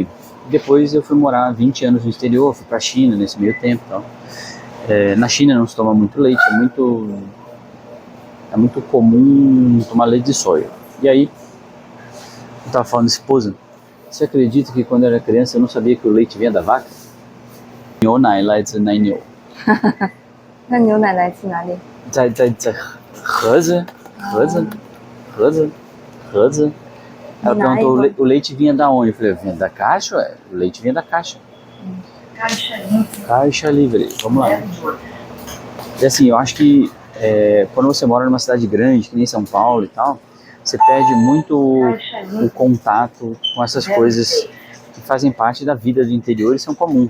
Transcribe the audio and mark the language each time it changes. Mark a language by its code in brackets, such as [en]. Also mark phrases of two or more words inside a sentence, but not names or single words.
[pt] Depois eu fui morar 20 anos no exterior, fui pra China nesse meio tempo e tal. Na China não se toma muito leite, é muito comum tomar leite de soja. E aí, eu tava falando, esposa, você acredita que quando eu era criança eu não sabia que o leite vinha da vaca? [zh] 牛奶来自奶牛。那牛奶来自哪里？在盒子。 [pt] Ela perguntou, o leite vinha da onde? Eu falei: vinha da caixa, ué. O leite vinha da caixa. Caixa livre. Vamos lá. E assim, eu acho que quando você mora numa cidade grande, que nem São Paulo e tal, você perde muito o contato com essas coisas que fazem parte da vida do interior e são comuns.